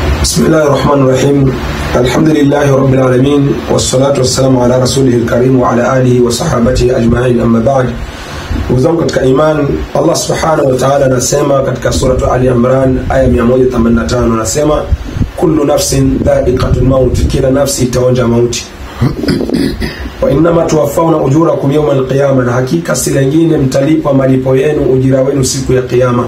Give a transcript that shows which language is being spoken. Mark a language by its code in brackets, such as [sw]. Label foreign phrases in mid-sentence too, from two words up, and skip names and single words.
[ar] بسم الله الرحمن الرحيم. الحمد لله رب العالمين والصلاة والسلام على رسوله الكريم وعلى آله وصحابته أجمعين. أما بعد, [sw] uzangu katika iman, Allah [ar] سبحانه وتعالى [sw] anasema katika surah Ali Imran aya 185, anasema [ar] كل نفس ذائقة الموت, [sw] kila nafsi itaonja mauti. [ar] وإنما توفون أجوركم يوم القيامة, [sw] na hakika si lingine mtalipwa malipo yenu, ujira wenu siku ya kiyama.